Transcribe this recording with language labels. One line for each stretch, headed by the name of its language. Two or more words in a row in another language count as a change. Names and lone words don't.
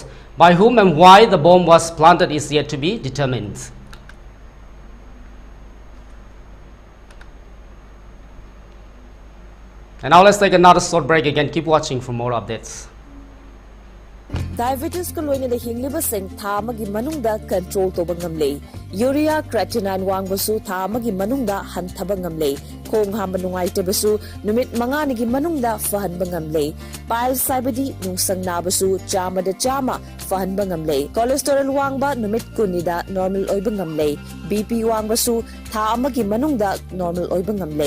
English: By whom and why the bomb was planted is yet to be determined. And now let's take another short break again. Keep watching for more updates.
Manipuri: Diabetes ko loy na hingliba sing tha magi manungda control to bangamle.
English: Urea creatinine
Manipuri: wangbasu tha magi manungda hanthaba ngamle. Khong ha manungai te basu numit manga nigi manungda fahan bangamle. Pile saibadi nungsang na basu chama da chama fahan bangamle. Cholesterol wangba numit kunida normal oy bangamle. BP wangbasu tha magi manungda normal oy bangamle.